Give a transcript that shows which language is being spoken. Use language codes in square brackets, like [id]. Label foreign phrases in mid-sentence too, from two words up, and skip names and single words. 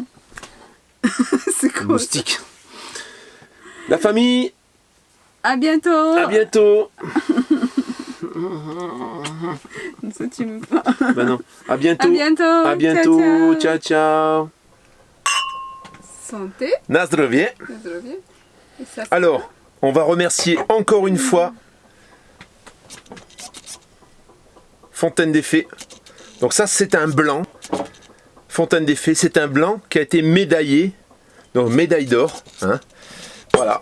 [fr] C'est quoi? Moustique. La famille, À bientôt. à bientôt. Ça, tu me pas. Bah non, à bientôt. À bientôt. À bientôt. [it] Ciao, ciao. Ciao, ciao. [fr] Santé. [pl] Na zdrowie. Zdrowie. [fr] Et ça, c'est Alors, on va remercier encore une fois Fontaine des Fées. Donc ça, c'est un blanc. Fontaine des Fées, c'est un blanc qui a été médaillé. Donc médaille d'or. Hein. Voilà.